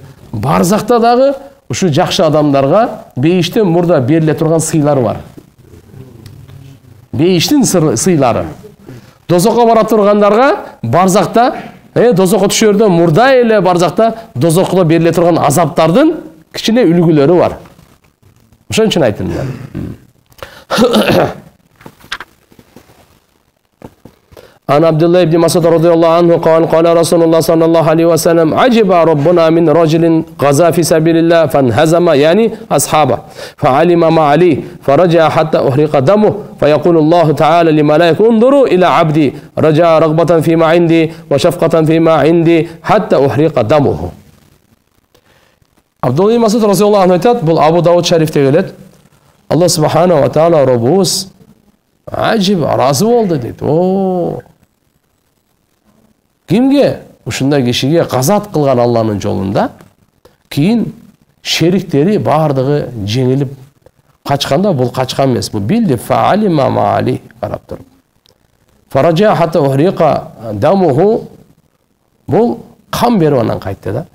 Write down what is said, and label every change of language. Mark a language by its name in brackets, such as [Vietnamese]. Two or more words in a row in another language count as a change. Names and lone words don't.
[Kyrgyz] Барзакта дагы ушу жакшы адамдарга бейиштен мурда бериле турган сыйлар бар. Бейиштин сыйлары. Дозокко бара тургандарга барзакта, дозокко түшөрдөн мурда эле барзакта дозокко бериле турган азаптардын кичине үлгүлөрү бар. Ошон үчүн айттым мен. [Arabic] عن عبد الله بن مسعود رضي الله عنه قال قال رسول الله صلى الله عليه وسلم عجب ربنا من رجل غزا في سبيل الله فانهزم يعني أصحابه فعلم ما عليه فرجع حتى أحرق دمه فيقول الله تعالى لملائكة انظروا إلى عبدي رجع رغبة فيما عندي وشفقة فيما عندي حتى أحرق دمه. [Kyrgyz] عبد الله بن مسعود [Arabic] رضي الله عنه [Kyrgyz] айтат, бұл Абу Дауд шарифте келет. Аллах [Arabic] سبحانه وتعالى [Kyrgyz] Роббубуз ажиб разы болды дейді. Kimge? Ушундай кишиге казат кылган Алланын жолунда кийин шериктери бардыгы жеңилип качканда, бул качкан эмес, бул билди [Arabic] فعلم ما عليه [Kyrgyz] карап туруп. [Arabic] فرجع حتى أحرق دمه, [Kyrgyz] бул кан берип анан кайтты да.